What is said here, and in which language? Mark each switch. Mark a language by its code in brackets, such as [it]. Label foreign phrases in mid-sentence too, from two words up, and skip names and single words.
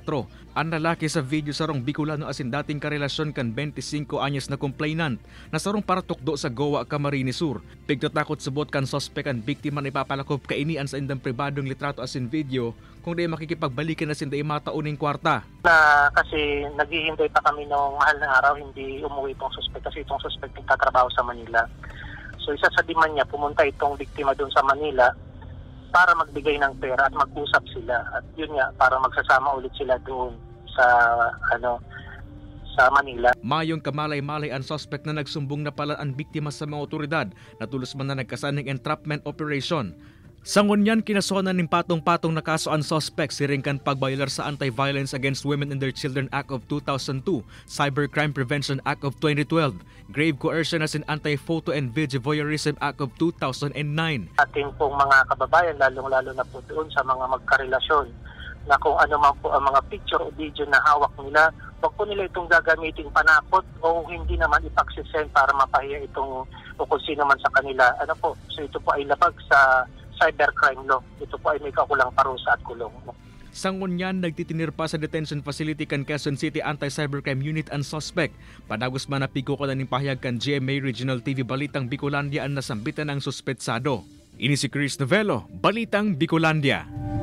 [bik] Ang lalaki sa video sa rong Bicolano asin dating karelasyon kan 25 anyos na complainant na sarong paratukdo sa Goa, Camarines Sur. Pigtatakot subot kan sospek ang biktima na ipapalakop kainian sa indang pribadong litrato asin video kung di makikipagbalikan asin di matauning kwarta. [tl] Kasi naghihintay pa kami ng mahal na araw, hindi umuwi itong suspect kasi itong suspect nagtatrabaho sa Manila. So isa sa demand niya, pumunta itong biktima doon sa Manila para magbigay ng pera at mag-usap sila. At yun nga, para magsasama ulit sila doon sa Manila. [bik] Mayong kamalay-malay ang suspect na nagsumbong na pala ang biktima sa mga otoridad na tulos man na nagkasaning [en] entrapment operation. [bik] Sa ngunyan, kinasuhanan ng patong-patong na kaso ang suspect siringkan pagbayolar sa Anti-Violence Against Women and Their Children Act of 2002, Cybercrime Prevention Act of 2012, Grave Coercion as in Anti-Photo and Video Voyeurism Act of 2009. [tl] Ating pong mga kababayan, lalong-lalo na po doon sa mga magkarelasyon, na kung ano man po ang mga picture o video na hawak nila, huwag po nila itong gagamiting panakot o hindi naman ipagsisend para mapahiya itong o kung sino man sa kanila. So ito po ay labag sa [en] cybercrime law. [tl] Ito po ay may kakulang parusa at kulong. [bik] Sa ngunyan, nagtitinir pa sa [en] detention facility [bik] kan Quezon City Anti-Cybercrime Unit ang suspect. Padagos man napiko ko na ning pahayag kan GMA Regional TV Balitang Bicolandia ang nasambitan ng suspetsado. Ini si Chris Novello, Balitang Bicolandia.